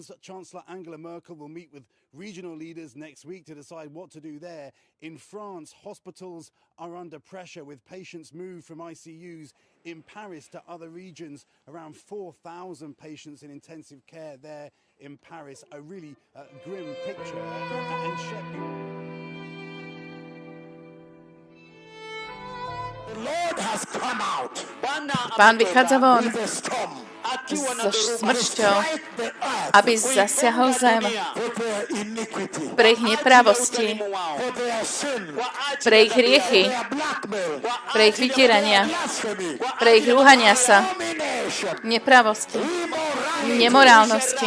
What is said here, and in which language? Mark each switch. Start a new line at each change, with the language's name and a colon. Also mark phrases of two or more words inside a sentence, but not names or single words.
English: Chancellor Angela Merkel will meet with regional leaders next week to decide what to do there. In France, hospitals are under pressure with patients moved from ICUs in Paris to other regions. Around 4,000 patients in intensive care there in Paris. A really grim picture. And
Slovak: Pán vychádza von so smršťou, aby zasiahol zem pre ich nepravosti, pre ich hriechy, pre ich vydierania, pre ich rúhania sa, nepravosti, nemorálnosti.